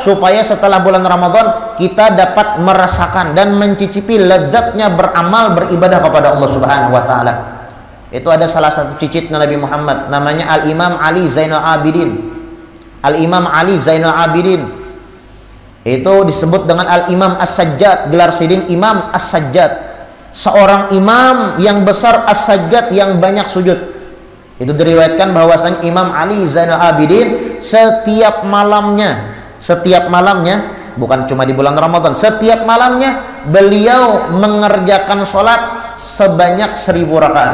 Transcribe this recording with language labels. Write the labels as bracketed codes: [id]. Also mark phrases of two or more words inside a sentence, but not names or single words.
[id] Supaya setelah bulan Ramadan kita dapat merasakan dan mencicipi lezatnya beramal beribadah kepada Allah [ar] Subhanahu wa taala. [id] Itu ada salah satu cicit Nabi Muhammad, namanya Al-Imam Ali Zainal Abidin. Al-Imam Ali Zainal Abidin itu disebut dengan Al-Imam As-Sajjad, gelar sidin Imam As-Sajjad, seorang imam yang besar As-Sajjad yang banyak sujud. Itu diriwayatkan bahwasanya Imam Ali Zainal Abidin setiap malamnya, bukan cuma di bulan Ramadan, setiap malamnya beliau mengerjakan sholat sebanyak 1000 rakaat.